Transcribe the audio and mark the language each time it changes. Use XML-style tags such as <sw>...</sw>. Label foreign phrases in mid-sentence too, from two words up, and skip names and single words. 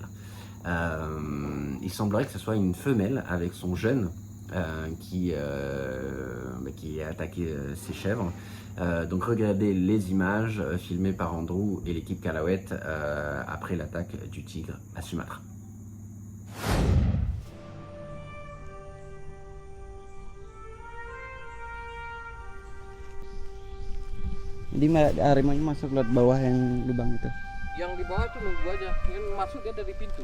<fr>Il semblerait que ce soit une femelle avec son jeune qui a attaqué ses chèvres. Donc regardez les images filmées par Andrew et l'équipe Calauet après l'attaque du tigre à Sumatra.</fr> <id>Jadi harimaunya masuk lewat bawah yang lubang itu. Yang di bawah itu nunggu aja, yang masuk dia dari pintu.</id>